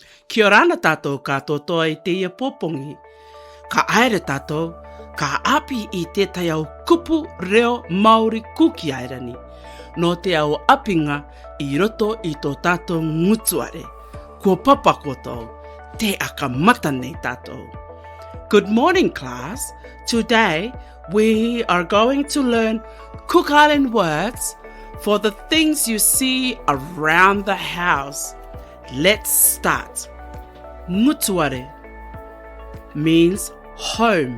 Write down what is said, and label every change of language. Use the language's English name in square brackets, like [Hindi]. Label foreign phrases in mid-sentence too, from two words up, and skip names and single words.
[Rarotongan] Kia orana tātou katoa i te ia popongi. Ka aere tātou, ka api i tētai au kupu reo Māori Cook Islands, no te au apinga i roto i tō tātou Ngutuare. Kua papa koutou, te aka mata nei tātou. [English] Good morning, class. Today, we are going to learn Cook Island words for the things you see around the house. Let's start. Ngutuare means home.